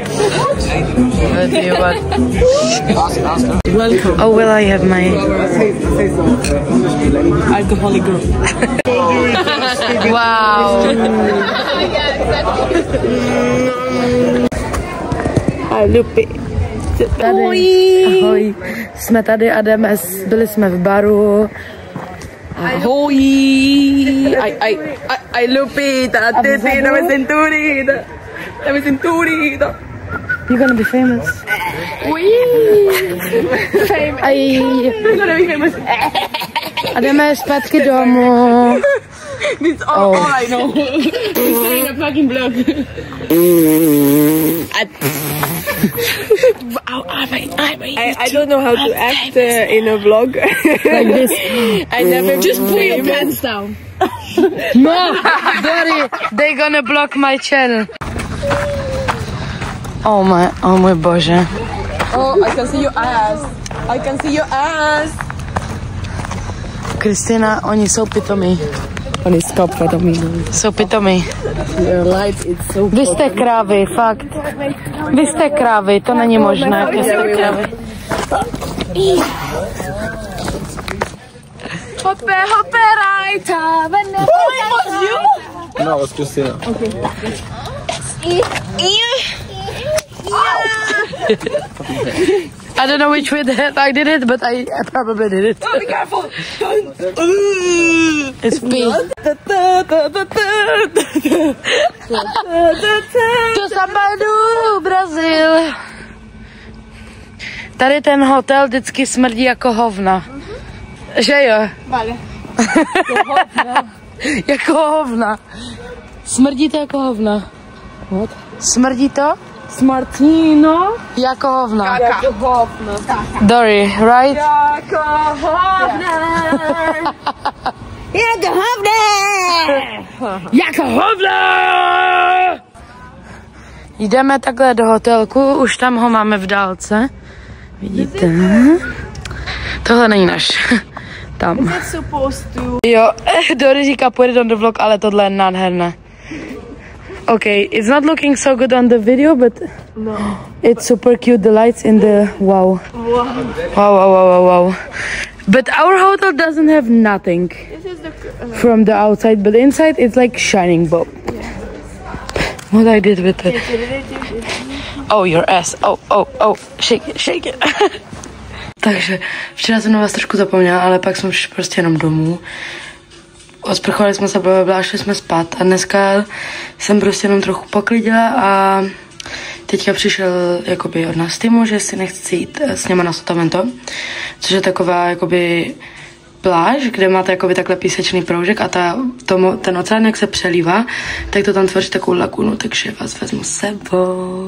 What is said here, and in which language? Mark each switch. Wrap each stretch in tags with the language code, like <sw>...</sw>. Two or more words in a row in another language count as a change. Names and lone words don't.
<en>But you what? Welcome. Oh well, I have my Alcoholic girl. wow. Hi, Lupi.</en> <cs>Ahoj. Jsme tady a byli jsme v baru. Ahoj.</cs> <es>Ay, Lupita, Titi, dame cinturita. Dame cinturita.</es> <en>You're gonna be famous. Famous.</en> <cs>Aj.</cs> <en>You're gonna be famous.</en> <cs>A jdeme zpátky domů.</cs> <en>That's all I know. He's saying a fucking vlog. I don't know how to act in a vlog. Like this. I never Just put your pants down. No, Dory, they're gonna block my channel.</en> <cs>Oh můj bože.</cs> <en>Oh, I can see your ass. I can see your ass.</en> <cs>Kristina, oni jsou pitomí.</cs> <en>On is stop for the meeting.</en> <cs>Jsou pitomí.</cs> <en>Your light is so.</en> <cs>Vy jste krávy, fakt. Vy jste krávy, to není možné. Vy jste krávy. Hoppe, hoppe, rajta, venne.</cs> <en>No, it was Christina. Okay. I don't know which way I did it, but I probably did it. Oh, be careful. It's pee. To Sabadu, Brazil.</en> <cs>Tady ten hotel vždycky smrdí jako hovna. Že jo?</cs> <es>Vale.</es> <cs>Jako hovna. Smrdí to jako hovna.</cs> <en>What?</en> <cs>Smrdí to? Smartino. Jako hovna. Jako hovna.</cs> <en>Dory, right?</en> <cs>Jako hovna. Jako hovna. Jako hovna! Jdeme takhle do hotelku, už tam ho máme v dálce. Vidíte? Tohle není náš. Tam. Jo, Dory říká, pojede</cs> <en>on the vlog,</en> <cs>ale tohle je nádherné.</cs> <en>Okay, it's not looking so good on the video, but no. It's super cute. The lights in the wow. Wow. But our hotel doesn't have nothing from the outside, but inside it's like shining bulb. Yeah. What I did with it? Oh, your ass. Oh, shake it.</en> <cs>Takže včera jsem na vás trošku zapomněla, ale pak jsme šli prostě jenom domů. Osprchovali jsme se, blablabla, šli jsme spát a dneska jsem prostě jenom trochu poklidila a teďka přišel jakoby od nás Timo, že si nechci jít s něma na Sotavento, což je taková jakoby pláž, kde máte jakoby takhle písečný proužek a ten oceán, jak se přelívá, tak to tam tvoří takovou lagunu, takže vás vezmu s sebou.</cs>